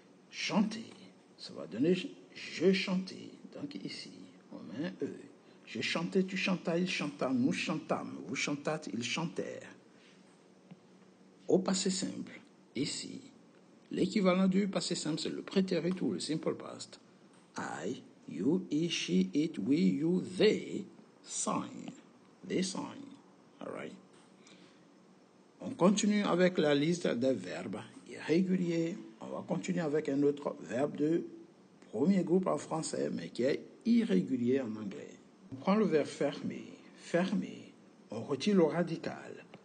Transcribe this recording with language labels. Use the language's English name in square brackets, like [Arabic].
[French] Chanter, ça va donner je chantais. Donc ici, on met un E. Je chantais, tu chantas, il chanta, nous chantâmes, vous chantâtes, ils chantèrent. Au passé simple, ici, l'équivalent du passé simple, c'est le prétérit ou le simple past. [English] I, you, he, she, it, we, you, they sang. They sang. All right. [French] On continue avec la liste des verbes irréguliers. On va continuer avec un autre verbe de premier groupe en français, mais qui est irrégulier en anglais. On prend le verbe fermer. Fermer. On retire le radical.